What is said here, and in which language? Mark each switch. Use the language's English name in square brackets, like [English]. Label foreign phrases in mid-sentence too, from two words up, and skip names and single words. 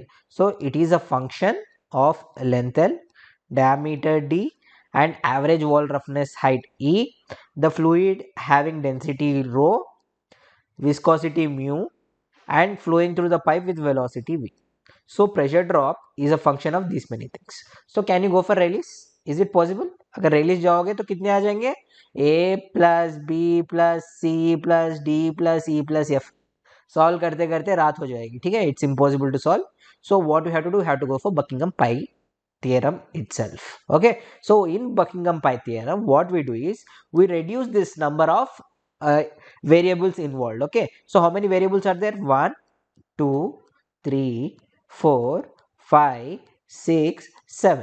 [English] So it is a function of length L, diameter D, and average wall roughness height E, the fluid having density rho, viscosity mu, and flowing through the pipe with velocity v. So pressure drop is a function of these many things. So can you go for Rayleigh's? Is it possible? [Hindi] अगर Rayleigh's जाओगे तो कितने आ जाएंगे? [English] A plus B plus C plus D plus E plus F. [Hindi] सॉल्व करते करते रात हो जाएगी, ठीक है. [English] it's impossible to solve. so what you have to do, have to go for Buckingham pi theorem itself. Okay, so in Buckingham pi theorem what we do is we reduce this number of variables involved. Okay, so how many variables are there? 1 2 3 4 5 6 7.